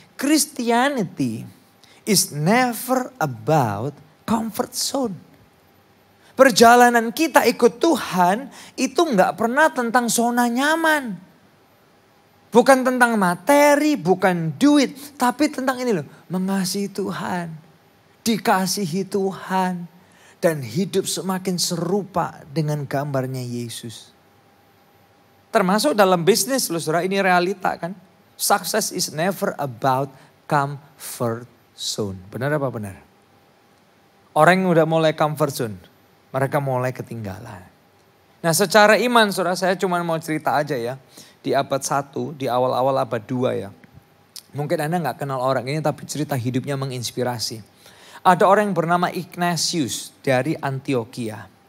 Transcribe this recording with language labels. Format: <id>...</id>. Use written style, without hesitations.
<en>Christianity is never about comfort zone.</en> <id>Perjalanan kita ikut Tuhan itu nggak pernah tentang zona nyaman. Bukan tentang materi, bukan duit. Tapi tentang ini loh. Mengasihi Tuhan. Dikasihi Tuhan. Dan hidup semakin serupa dengan gambarnya Yesus. Termasuk dalam bisnis loh saudara, ini realita kan.</id> <en>Success is never about comfort zone.</en> <id>Benar apa benar? Orang yang udah mulai comfort zone, mereka mulai ketinggalan. Nah secara iman saudara, saya cuma mau cerita aja ya. Di abad 1, di awal-awal abad 2 ya. Mungkin Anda gak kenal orang ini tapi cerita hidupnya menginspirasi. Ada orang yang bernama Ignatius dari Antioquia.</id>